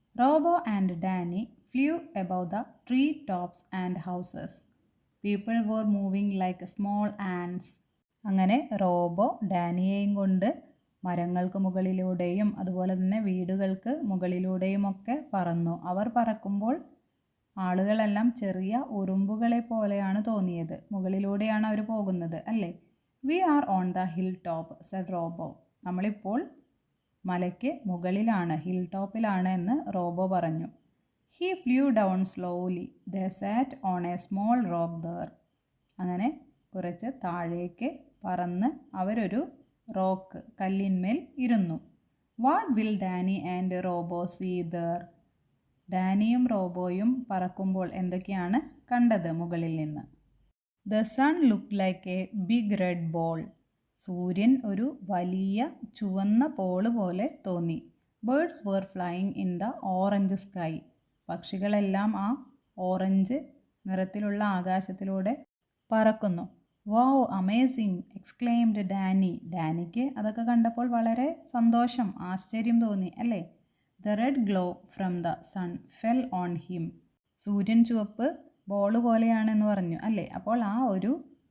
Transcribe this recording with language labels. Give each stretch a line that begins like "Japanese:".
English: Robo and Danny flew above the tree tops and houses. People were moving like small ants.
Malayalam: അങ്ങനെ robo ഡാനിയെയും കൊണ്ട് മരങ്ങൾക്ക് മുകളിലൂടെയും അതുപോലെ തന്നെ വീടുകൾക്ക് മുകളിലൂടെയുമൊക്കെ പറന്നു. അവർ പറക്കുമ്പോൾ ആളുകളെല്ലാം ചെറിയ ഉറുമ്പുകളെ പോലെയാണ് തോന്നിയത്. മുകളിലൂടെയാണ് അവർ പോകുന്നത് അല്ലേ?
English: We are on the hill top, said Robo.
Malayalam: നമ്മളിപ്പോൾ മലയ്ക്ക് മുകളിലാണ്, ഹിൽ ടോപ്പിലാണ് എന്ന് റോബോ പറഞ്ഞു.
English: He flew down slowly. They sat on a small rock there.
Malayalam: അങ്ങനെ കുറച്ച് താഴേക്ക് പറന്ന് അവരൊരു റോക്ക്, കല്ലിന്മേൽ ഇരുന്നു.
English: What will Danny and Robo see there?
Malayalam: ഡാനിയും റോബോയും പറക്കുമ്പോൾ എന്തൊക്കെയാണ് കണ്ടത് മുകളിൽ നിന്ന്?
English: The sun looked like a big red ball.
Malayalam: സൂര്യൻ ഒരു വലിയ ചുവന്ന ബോൾ പോലെ തോന്നി.
English: Birds were flying in the orange sky.
Malayalam: പക്ഷികളെല്ലാം ആ ഓറഞ്ച് നിറത്തിലുള്ള ആകാശത്തിലൂടെ പറക്കുന്നു.
English: Wow amazing, exclaimed Danny.
Malayalam: ഡാനിക്ക് അതൊക്കെ കണ്ടപ്പോൾ വളരെ സന്തോഷം, ആശ്ചര്യം തോന്നി അല്ലേ?
English: The red glow from the sun fell on him.
Malayalam: സൂര്യൻ ചുവപ്പ് ബോൾ പോലെയാണെന്ന് പറഞ്ഞു അല്ലേ? അപ്പോൾ ആ ഒരു